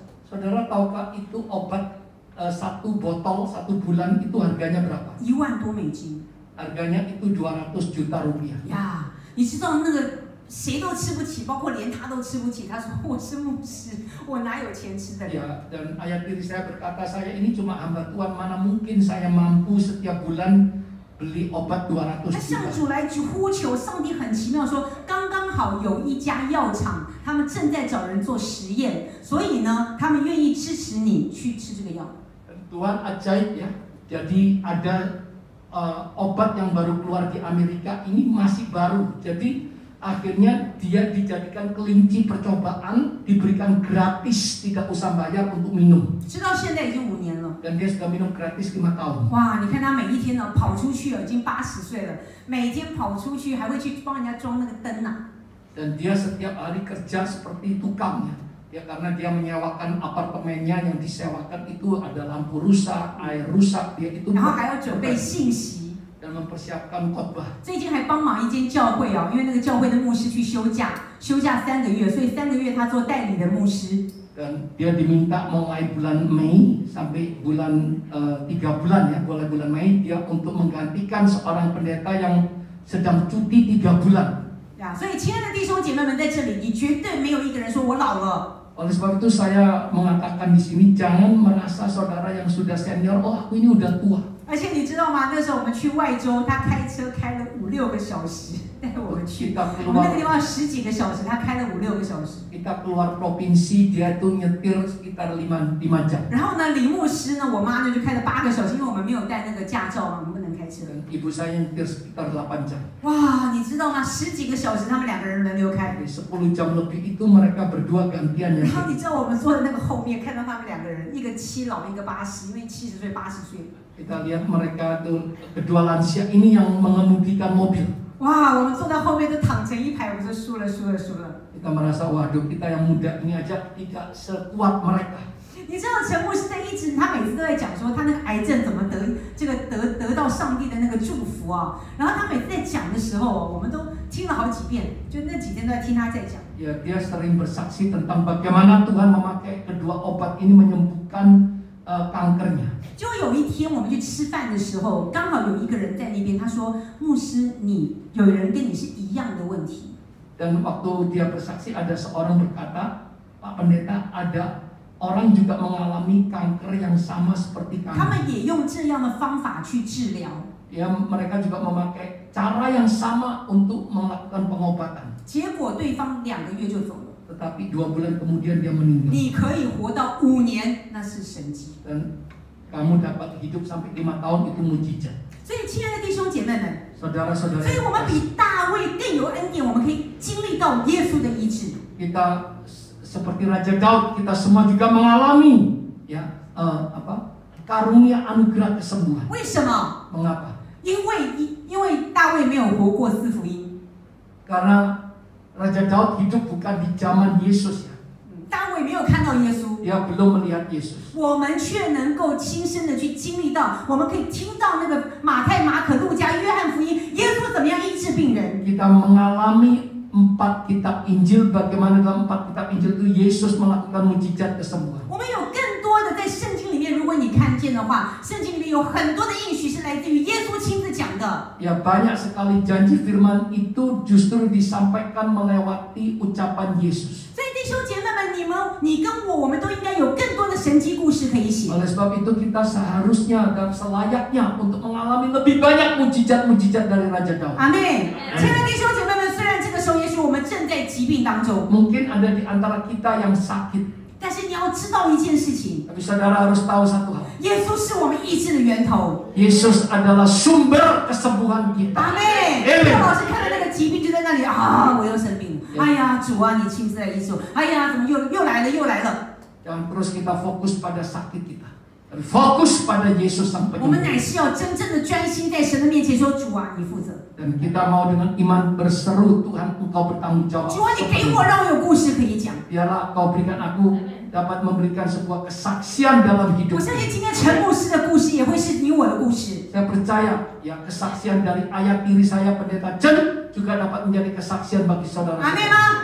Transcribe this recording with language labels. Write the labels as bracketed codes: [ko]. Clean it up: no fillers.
[id] Saudara tahukah itu obat 1 botol 1 bulan itu harganya berapa? [zh] 1万多美金。 [id] Harganya itu 200 juta rupiah. [zh] 呀，你知道那个谁都吃不起，包括连他都吃不起。他说我是牧师，我哪有钱吃得了？ [id] Ya, dan ayat diri saya berkata, saya ini cuma hamba Tuhan, mana mungkin saya mampu setiap bulan beli obat 200 [zh] 他向 [id] juta. [zh] 主来呼求，上帝很奇妙说，刚刚好有一家药厂，他们正在找人做实验，所以呢，他们愿意支持你去吃这个药。 [id] Tuhan ajaib ya. Jadi ada obat yang baru keluar di Amerika, ini masih baru. Jadi akhirnya dia dijadikan kelinci percobaan, diberikan gratis, tidak usah bayar untuk minum. [zh] 直到现在已经5年了。 [id] Dan dia sudah minum gratis 5 tahun. [zh] 哇，你看他每一天呢跑出去了，已经80岁了，每天跑出去还会去帮人家装那个灯啊。 [id] Dan dia setiap hari kerja seperti tukang ya. Ya karena dia menyewakan apartemennya, yang disewakan itu ada lampu rusak, air rusak, dia itu [zh] 然后还要准备信息， [id] dan mempersiapkan khotbah. [zh] 最近还帮忙一间教会啊，因为那个教会的牧师去休假3个月，所以3个月他做代理的牧师。 [id] Dan dia diminta mulai bulan Mei sampai bulan 3 bulan ya, mulai bulan Mei dia untuk menggantikan seorang pendeta yang sedang cuti 3 bulan. [zh] 呀，所以亲爱的弟兄姐妹们，在这里你绝对没有一个人说我老了。 [id] Oleh sebab itu saya mengatakan di sini, jangan merasa saudara yang sudah senior, oh aku ini udah tua. [zh] 而且你知道吗？那时候我们去外州，他开车开了5-6个小时带我们去。我们那个地方10几个小时，他开了5-6个小时。 [id] Kita keluar provinsi, dia itu nyetir sekitar 5 jam. [zh] 然后呢，李牧师呢，我妈呢就开了8个小时，因为我们没有带那个驾照嘛，我们不能开车。 [id] Dan ibu saya nyetir sekitar 8 jam. [zh] 哇，你知道吗？10几个小时，他们2个人轮流开。 [id] 10 jam lebih itu mereka berdua gantian [zh] 然 [id] ya. [zh] 后你知道我们坐的那个后面，看到他们2个人，一个7老，一个80，因为70岁、80岁。 [id] Kita lihat mereka itu kedua lansia ini yang mengemudikan mobil. [zh] 哇，我们坐在后面都躺成一排，我说输了。 [id] Kita merasa waduh kita yang muda ini aja tidak sekuat mereka. [zh] 你知道陈牧师在他每次都在讲说他那个癌症怎么得到上帝的那个祝福啊，然后他每次在讲的时候，我们都听了好几遍，就那几天都在听他在讲。 [id] Ya, dia sering bersaksi tentang bagaimana Tuhan memakai kedua obat ini menyembuhkan kankernya. [zh] 就有一天我们去吃饭的时候，刚好有一个人在那边，他说：“牧师，有人跟你是一样的问题。” [id] Dan waktu dia bersaksi ada seorang berkata, Pak Pendeta, ada orang juga mengalami kanker yang sama seperti [zh] 他 [id] kami. [zh] 们也用这样的方法去治疗。 [id] Ya, mereka juga memakai cara yang sama untuk melakukan pengobatan. [zh] 结果对方2个月就走了。 [id] Tetapi 2 bulan kemudian dia meninggal. [zh] 你可以活到5年，那是神迹。 [id] Dan kamu dapat hidup sampai 5 tahun itu mujizat. [zh] 所以，亲爱的弟兄姐妹们， [id] Saudara-saudara, [zh] 所以我们比大卫更有恩典，我们可以经历到耶稣的医治。 [id] kita seperti Raja Daud, kita semua juga mengalami ya karunia anugerah kesembuhan. [zh] 为什么？ [id] Mengapa? [zh] 因为大卫没有活过4福音。 [id] Karena Raja Daud hidup bukan di zaman Yesus ya. [zh] 大卫没有看到耶稣， [id] Dia belum melihat Yesus. [zh] 我们却能够亲身的去经历到，我们可以听到那个马太、马可、路加、约翰福音，耶稣怎么样医治病人。 [id] Kita mengalami 4 kitab Injil, bagaimana dalam 4 kitab Injil itu Yesus melakukan mujizat kesembuhan. [zh] 我们有更多的在圣经里面，如果你看见的话，圣经里面有很多的应许是来自于耶稣亲自讲的。 [id] Ya, banyak sekali janji firman itu justru disampaikan melewati ucapan Yesus. [zh] 所以弟兄姐妹们，你跟我们都应该有更多的神迹故事可以写。 [id] Oleh sebab itu kita seharusnya dan selayaknya untuk mengalami lebih banyak mujizat-mujizat dari Raja Daud. [zh] 阿妹，亲爱的弟兄姐妹们，虽然这个时候也许我们正在疾病当中， [id] Mungkin ada di antara kita yang sakit, [zh] 但是你要知道一件事情， [id] tapi saudara harus tahu satu hal. [zh] 耶稣是我们医治的源头。 [id] Yesus adalah sumber kesembuhan kita. [zh] 阿妹，廖老师看到那个疾病就在那里啊，我又生病了。哎呀，主啊，你亲自来医治我。哎呀，怎么又来了？ [id] Jangan terus kita fokus pada sakit kita. Fokus pada Yesus sang [zh] 我们 [id] penyembuh. [zh] 乃是要真正的专心在神的面前说：“主啊，你负责。 [id] Dan kita mau dengan iman berseru, Tuhan Engkau bertanggung jawab. [zh] 主啊，你给我，让我有故事可以讲。 [id] Biarlah Kau berikan aku dapat memberikan sebuah kesaksian dalam hidup. [zh] 相信今天陈牧师的故事也会是你我的故事。 [id] Saya percaya ya kesaksian dari ayah tiri saya Pendeta Chen juga dapat menjadi kesaksian bagi [zh] 阿妹 [id] saudara-saudara. [zh] 吗？